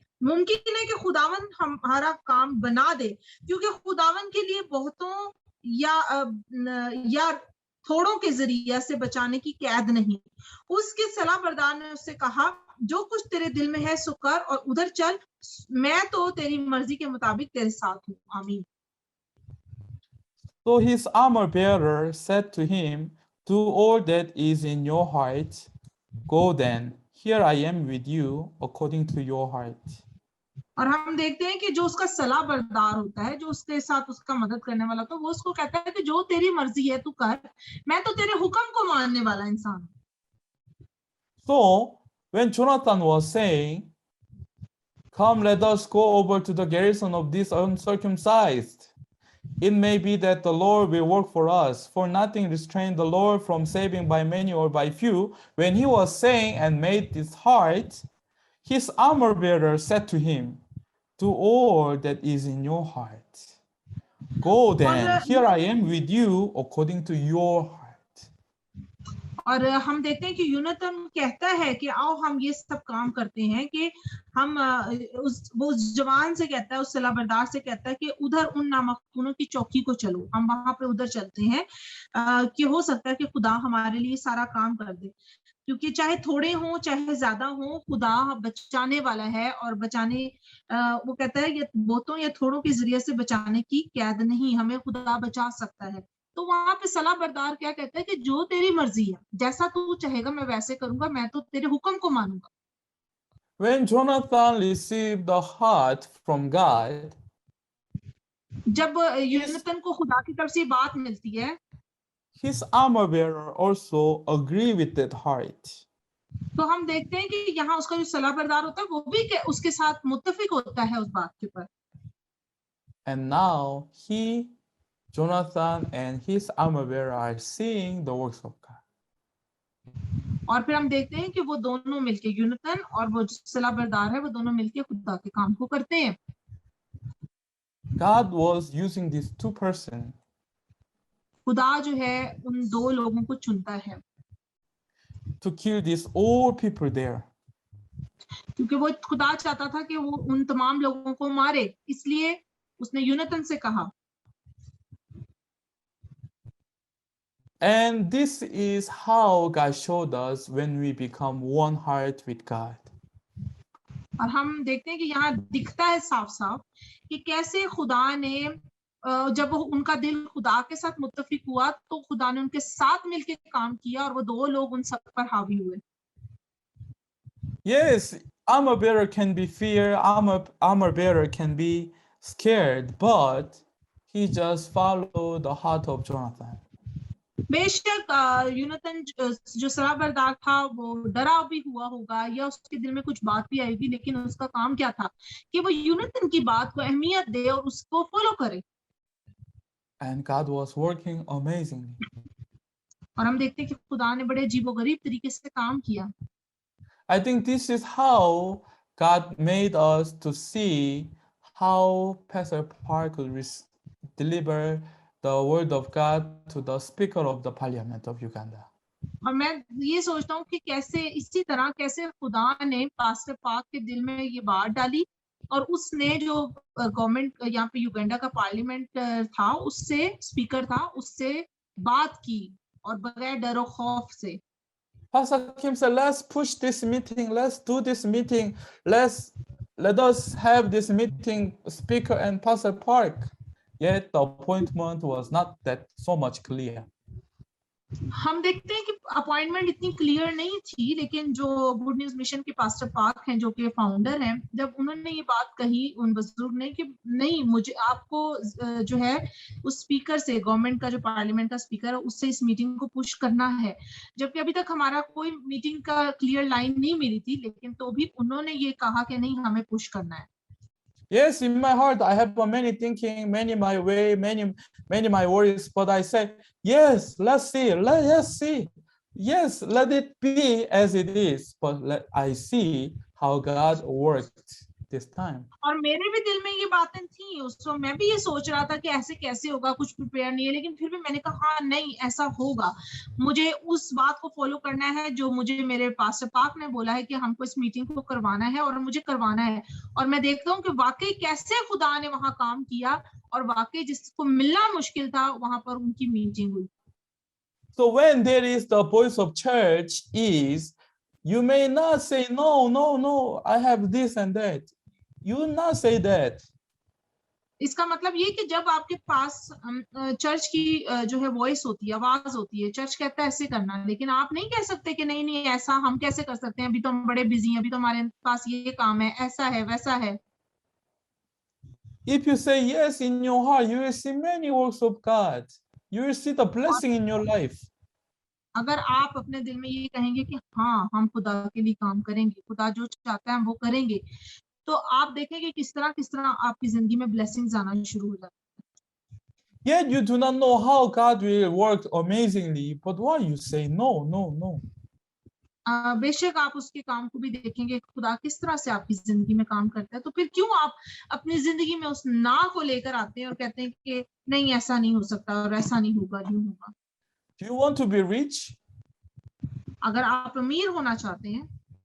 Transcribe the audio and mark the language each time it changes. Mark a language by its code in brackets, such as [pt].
[hi] मुमकिन है कि खुदावन हमारा काम बना दे, क्योंकि खुदावन के लिए बहुतों या थोड़ों के जरिया से बचाने की कैद नहीं। उसके सलाह बरदार ने उससे कहा, जो कुछ तेरे दिल में है सो कर और उधर चल, मैं तो तेरी मर्जी के मुताबिक तेरे साथ हूँ। आमीन। [en] So his armor bearer said to him, do all that is in your heart. Go then, here I am with you according to your heart. [hi] और हम देखते हैं कि जो उसका सलाह बरदार होता है, जो उसके साथ उसका मदद करने वाला, तो वो उसको कहता है कि जो तेरी मर्जी है तू कर, मैं तो तेरे हुक्म को मानने वाला इंसान हूं। [en] So when Jonathan was saying, come, let us go over to the garrison of this uncircumcised, it may be that the Lord will work for us, for nothing restrained the Lord from saving by many or by few. When he was saying and made this heart, his armor bearer said to him, do all that is in your heart. Go then, here I am with you according to your heart. [hi] और हम देखते हैं कि यूनातन कहता है कि आओ हम ये सब काम करते हैं, कि हम वो उस जवान से कहता है, उस सलाहबरदार से कहता है कि उधर उन नामकूनों की चौकी को चलो, हम वहां पे उधर चलते हैं, कि हो सकता है कि खुदा हमारे लिए सारा काम कर दे, क्योंकि चाहे थोड़े हों चाहे ज्यादा हों, खुदा बचाने वाला है। और बचाने वो कहता है ये बहुतों या थोड़ों के जरिए से बचाने की कैद नहीं, हमें खुदा बचा सकता है। तो वहां पे सलाह बरदार क्या कहता है कि जो तेरी मर्जी है, जैसा तू चाहेगा मैं वैसे करूंगा, मैं तो तेरे हुक्म को मानूंगा। [en] When Jonathan received the heart from God, [hi] जब यूनातन को खुदा की तरफ से ये बात मिलती है, [en] his armor bearer also agree with that heart. [hi] तो हम देखते हैं कि यहाँ उसका जो सलाह बरदार होता है वो भी उसके साथ मुत्तफिक होता है उस बात के ऊपर। [en] And now he, Jonathan, and his armor bearer are seeing the works of God. [hi] और फिर हम देखते हैं कि वो दोनों मिलके, यूनातन और वो जो सलाह बरदार है, वो दोनों मिलके खुदा के काम को करते हैं। [en] God was using these two persons [hi] खुदा जो है उन दो लोगों को चुनता है [en] to kill these old people there. [hi] क्योंकि वो खुदा चाहता था कि वो उन तमाम लोगों को मारे, इसलिए उसने यूनातन से कहा। [en] And this is how God showed us when we become one heart with God. [hi] और हम देखते हैं कि यहाँ दिखता है साफ साफ कि कैसे खुदा ने जब वो उनका दिल खुदा के साथ मुत्तफिक हुआ, तो खुदा ने उनके साथ मिलकर काम किया और वो दो लोग उन सब पर हावी हुए। [en] Yes, armor bearer can be fear, armor bearer can be scared, but he just followed the heart of Jonathan. [hi] बेशक यूनातन जो सलाह बरदार था वो डरा भी हुआ होगा, या उसके दिल में कुछ बात भी आएगी, लेकिन उसका काम क्या था कि वो यूनातन की बात को अहमियत दे और उसको फॉलो करे। [en] And God was working amazingly. [hi] और हम देखते हैं कि खुदा ने बड़े अजीबोगरीब तरीके से काम किया। [en] I think this is how God made us to see how Pastor Park could deliver the word of God to the Speaker of the Parliament of Uganda. [hi] और मैं ये सोचता हूँ कि कैसे इसी तरह कैसे खुदा ने पास्टर पाक के दिल में ये बात डाली, और उसने जो गवर्नमेंट यहाँ पे युगांडा का पार्लियामेंट था, उससे स्पीकर था, उससे बात की और बगैर डर और खौफ से। [en] Pastor Kim said, let's push this meeting, let's do this meeting, let us have this meeting, Speaker and Pastor Park. Yet the appointment was not that so much clear. [hi] हम देखते हैं कि अपॉइंटमेंट इतनी क्लियर नहीं थी, लेकिन जो good news mission के पास्टर पार्क हैं, जो कि फाउंडर हैं, जब उन्होंने ये बात कही उन बुजुर्ग ने कि नहीं, मुझे आपको जो है उस स्पीकर से, गवर्नमेंट का जो पार्लियामेंट का स्पीकर है, उससे इस मीटिंग को पुश करना है, जबकि अभी तक हमारा कोई मीटिंग का क्लियर लाइन नहीं मिली थी, लेकिन तो भी उन्होंने ये कहा कि नहीं, हमें पुश करना है। [en] Yes, in my heart, I have many thinking, many my way, many my worries, but I say, yes, let's see. Yes, let it be as it is, but I see how God worked this time. [hi] और मेरे भी दिल में ये बातें थी उस वक्त, मैं भी ये सोच रहा था कि ऐसे कैसे होगा, कुछ प्रिपेयर नहीं है, लेकिन फिर भी मैंने कहा हाँ नहीं, ऐसा होगा, मुझे उस बात को फॉलो करना है जो मुझे मेरे पास्टर पाक ने बोला है कि हमको इस मीटिंग को करवाना है और मुझे करवाना है। और मैं देखता हूँ कि वाकई कैसे खुदा ने वहां काम किया, और वाकई जिसको मिलना मुश्किल था वहां पर उनकी मीटिंग हुई। [en] So when there is the voice of church is, you may not say, no, I have this and that. You not say that. [hi] इसका मतलब ये कि जब आपके पास चर्च की जो है वॉइस होती है, आवाज होती है, चर्च कहता है ऐसे करना, लेकिन आप नहीं कह सकते कि नहीं नहीं ऐसा हम कैसे कर सकते हैं, अभी तो हम बड़े बिजी हैं, अभी तो हमारे पास ये काम है, ऐसा है वैसा है। [en] If you say yes in your heart, you will see many works of God. You will see the [hi] और [en] blessing in your life. [hi] अगर आप अपने दिल में ये कहेंगे कि हाँ हम खुदा के लिए काम करेंगे, खुदा जो चाहता है हम वो करेंगे, तो आप देखेंगे किस तरह आपकी जिंदगी में ब्लेसिंग्स आना शुरू हो जाती [en] Yet you do not know how God will work amazingly, but why you say no, no, no? [hi] है। बेशक आप उसके काम को भी देखेंगे, खुदा किस तरह से आपकी जिंदगी में काम करता है, तो फिर क्यों आप अपनी जिंदगी में उस ना को लेकर आते हैं और कहते हैं कि नहीं ऐसा नहीं हो सकता और ऐसा नहीं होगा, यूं होगा। [en] Do you want to be rich? [hi] अगर आप अमीर होना चाहते हैं